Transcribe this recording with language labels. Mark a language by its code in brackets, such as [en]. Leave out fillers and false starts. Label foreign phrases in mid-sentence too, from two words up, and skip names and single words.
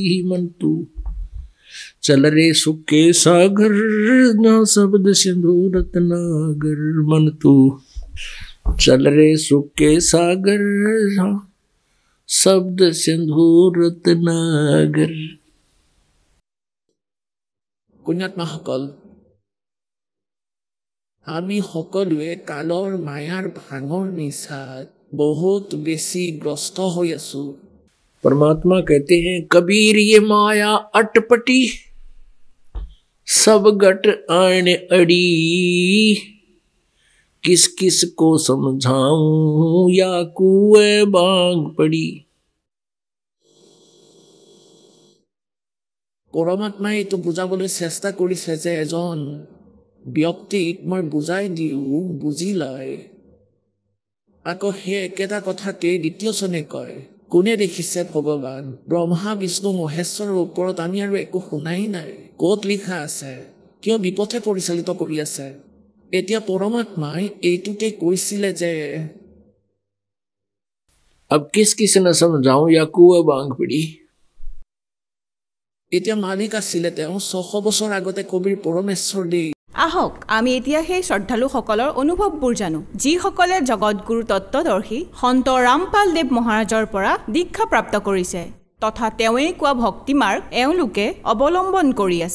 [hi] मन तू चल रे सुख के सागर जहाँ शब्द सिंधु रत्नागर। मन तू चल रे सुख के सागर जहाँ शब्द सिंधु रत्नागर। [as] पुण्यात्माসকল, আমি সকলোৱে কালৰ মায়াৰ ভাঙৰ নিচাত বহুত বেছি গ্ৰস্ত হৈ আছো। [hi] परमात्मा कहते हैं कबीर ये माया अटपटी सब गट आने अड़ी। किस किस को समझाऊं या कुए बांग पड़ी। [as] পৰমাত্মাই এইটো বুজাবলৈ চেষ্টা কৰিছে যে এজন ব্যক্তিক মই বুজাই দিওঁ বুজি লয়। আকৌ সেই একেটা কথাতেই দ্বিতীয় চনে কয়, কোনে দেখিছে ভগৱান? ব্ৰহ্মা বিষ্ণু মহেশ্বৰৰ ওপৰত আমি আৰু একো শুনাই নাই। ক'ত লিখা আছে? কিয় বিপথে পৰিচালিত কৰি আছে? এতিয়া পৰমাত্মাই এইটোতে কৈছিলে যে [hi] अब किस किस न समझाऊं या कुआ बांग पड़ी। [as] এতিয়া মালিক আছিলে তেওঁ 600 বছৰ আগতে কবিৰ পৰমেশ্বৰ দেই। আহক আমি এতিয়া সেই শ্ৰদ্ধালুসকলৰ অনুভৱবোৰ জানো, যিসকলে জগতগুৰু তত্ত্বদৰ্শী সন্ত ৰামপাল দেৱ মহাৰাজৰ পৰা দীক্ষা প্ৰাপ্ত কৰিছে তথা তেওঁৱেই কোৱা ভক্তি মাৰ্গ এওঁলোকে অৱলম্বন কৰি আছে।